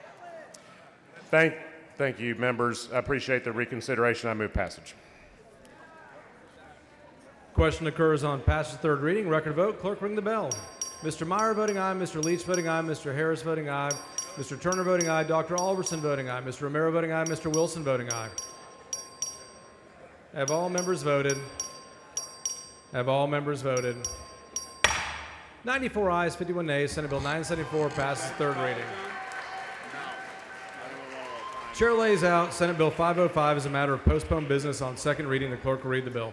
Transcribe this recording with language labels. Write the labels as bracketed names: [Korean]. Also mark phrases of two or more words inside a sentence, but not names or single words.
[English] Thank you, members. I appreciate the reconsideration. I move passage. Question occurs on passage third reading. Record vote. Clerk, ring the bell. Mr. Meyer voting aye. Mr. Leach voting aye. Mr. Harris voting aye. Mr. Turner voting aye. Dr. Alverson voting aye. Mr. Romero voting aye. Mr. Wilson voting aye. Have all members voted? Have all members voted? 94 ayes, 51 nays. Senate Bill 974 passes third reading. Chair lays out Senate Bill 505 as a matter of postponed business on second reading. The clerk will read the bill.